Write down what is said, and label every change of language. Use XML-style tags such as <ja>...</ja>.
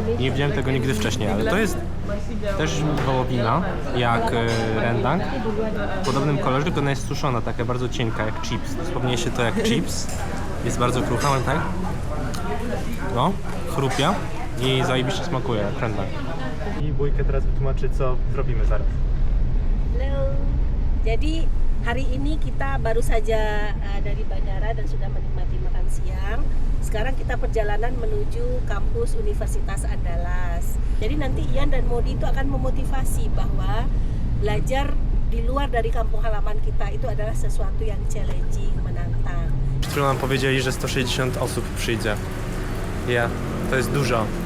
<pl>Nie widziałem tego nigdy wcześniej, ale to jest też wołowina, jak rendang. W podobnym kolorze, tylko ona jest suszona, taka bardzo cienka, jak chips. Dosłownie się to jak chips. Jest bardzo krucha, ale tak? No, chrupia i zajebiście smakuje jak rendang. I Bójkę teraz wytłumaczy, co zrobimy zaraz.</pl> <id>Halo. Jadi hari ini kita baru saja dari bandara dan sudah menikmati makan siang. Sekarang kita perjalanan menuju kampus Universitas Andalas. Jadi nanti Ian dan Modi itu akan memotivasi bahwa belajar di luar dari kampung halaman kita itu adalah sesuatu yang challenging, menantang.</id> <pl>Przed chwilą nam powiedzieli, że 160 osób przyjdzie. To jest dużo.</pl>